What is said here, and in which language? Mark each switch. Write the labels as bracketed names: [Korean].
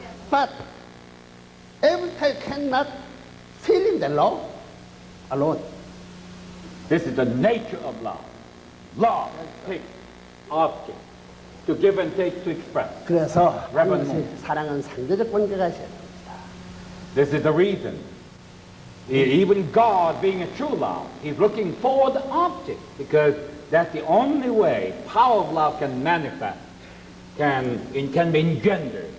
[English] But every time cannot feeling the love alone. This is the nature of love. Love takes object to give and take to express. [Korean] 그래서 [English] Reverend [Korean] 반드시 사랑은 상대적 관계가 있어야 됩니다. [English] This is the reason. Even God, being a true love, He's looking for the object because that's the only way power of love can manifest, can be engendered,